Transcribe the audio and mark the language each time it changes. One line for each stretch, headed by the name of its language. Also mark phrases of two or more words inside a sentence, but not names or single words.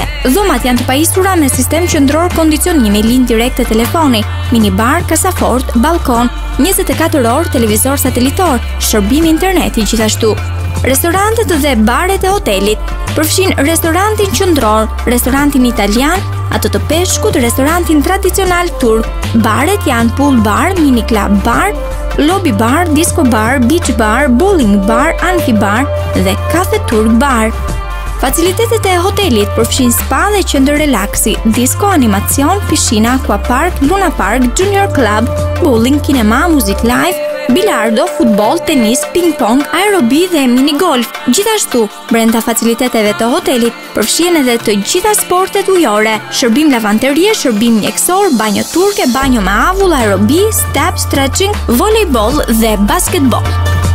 Albanian: Dhomat janë të pajisura me sistem qendror kondicionimi, linjë direkte telefoni, minibar, kasafort, balkon, 24 orë televizor satelitor, shërbim interneti gjithashtu. Restorantet dhe baret e hotelit përfshin restorantin qendror, restorantin italian, atë të peshkut, restorantin tradicional turk. Baret janë
English: pool bar, mini club bar, lobby bar, disco bar, beach bar, bowling bar, amphi bar
Albanian: dhe kafe turk bar. Facilitetet e hotelit përfshin spa dhe qendër relaksi, disco, animacion, pishina, aquapark, luna park,
English: junior club,
Albanian: bowling, kinema, muzik live, bilardo, futbol, tenis, ping-pong, aerobi dhe minigolf. Gjithashtu, brenda faciliteteve të hotelit përfshihen edhe të gjitha sportet ujore, shërbim lavanderie, shërbim mjekësor, banjo turke, banjo me avull, aerobi,
English: step, stretching, volleyball
Albanian: dhe basketball.